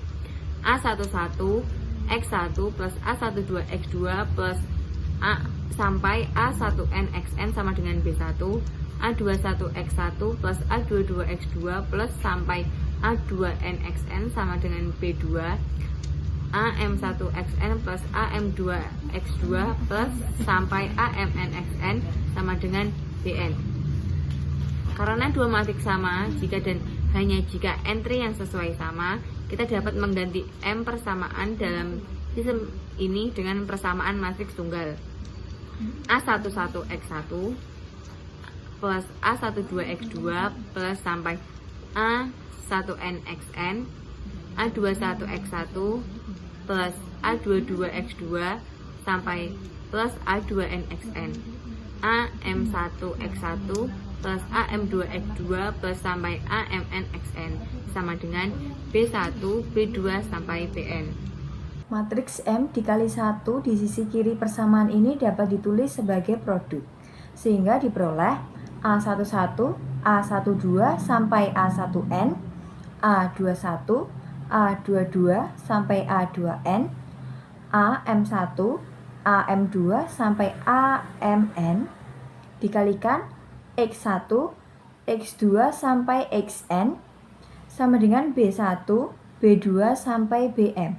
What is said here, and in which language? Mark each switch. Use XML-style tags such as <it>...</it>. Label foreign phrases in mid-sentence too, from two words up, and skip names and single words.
<id>A11 X1 plus A12 X2 plus A sampai A1N XN sama dengan B1, A21 X1 plus A22 X2 plus sampai A2N XN sama dengan B2, AM1 XN plus AM2 X2 plus sampai AMN XN sama dengan BN. Karena dua matriks sama, jika dan hanya jika entry yang sesuai sama, kita dapat mengganti M persamaan dalam sistem ini dengan persamaan matriks tunggal. A11X1 plus A12X2 plus sampai A1NXN, A21X1 plus A22X2 sampai plus A2NXN, AM1X1 plus AM2X2 plus sampai AMNXN sama dengan B1, B2 sampai Bn. Matriks M dikali 1 di sisi kiri persamaan ini dapat ditulis sebagai produk, sehingga diperoleh A11, A12 sampai A1N, A21, A22 sampai A2N, AM1, AM2 sampai AMN dikalikan X1, X2 sampai XN sama dengan B1, B2 sampai Bm.</id>